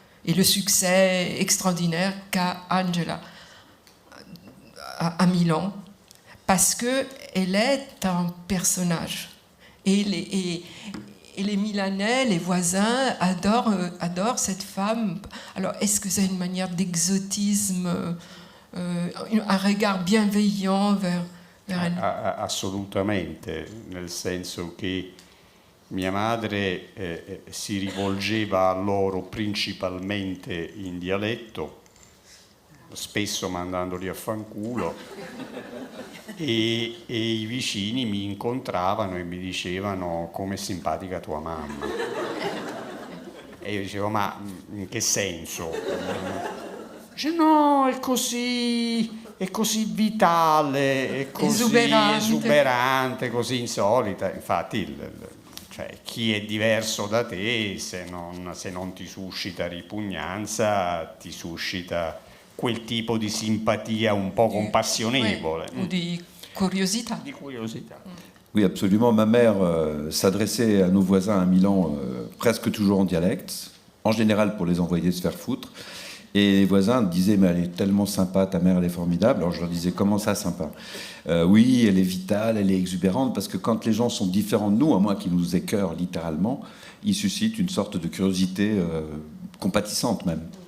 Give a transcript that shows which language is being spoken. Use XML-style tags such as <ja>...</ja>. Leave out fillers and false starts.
<fr>Et le succès extraordinaire qu'a Angela à Milan, parce qu'elle est un personnage. Et les Milanais, les voisins, adorent cette femme. Alors, est-ce que c'est une manière d'exotisme, un regard bienveillant vers elle?</fr> <it>Assolutamente, nel senso che mia madre si rivolgeva a loro principalmente in dialetto, spesso mandandoli a fanculo, e i vicini mi incontravano e mi dicevano: come è simpatica tua mamma. E io dicevo: ma in che senso? Dice: no, è così vitale, è così esuberante, così insolita. Infatti cioè, chi è diverso da te, se non ti suscita ripugnanza, ti suscita quel tipo di simpatia un po' compassionevole. Ou di curiosità.</it> <fr>Oui, absolument. Ma mère s'adressait à nos voisins à Milan presque toujours en dialecte, en général pour les envoyer se faire foutre. Et les voisins disaient: mais elle est tellement sympa, ta mère elle est formidable. Alors je leur disais: comment ça sympa? Oui, elle est vitale, elle est exubérante, parce que quand les gens sont différents de nous, à moins qu'ils nous écœurent littéralement, ils suscitent une sorte de curiosité compatissante même.</fr>